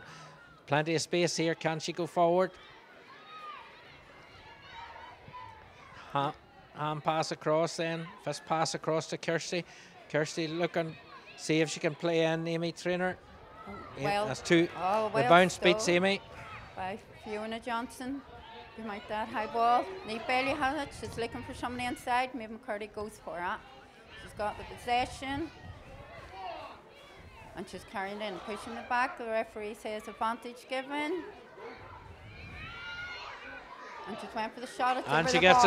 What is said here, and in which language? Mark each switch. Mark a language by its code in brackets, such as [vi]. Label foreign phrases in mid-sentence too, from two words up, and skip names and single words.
[en] Plenty of space here. Can she go forward? Hand pass across then. First pass across to Kirsty. Kirsty looking, see if she can play in Amy Traynor. Well, that's 2. Well the bounce beats Amy. By Fiona Johnson. You might that high ball. Naomh Bellew has it. She's looking for somebody inside. Maeve McCurdy goes for it. She's got the possession. And she's carrying in, pushing it back. The referee says advantage given. And she's went for the shot. It's And over she the gets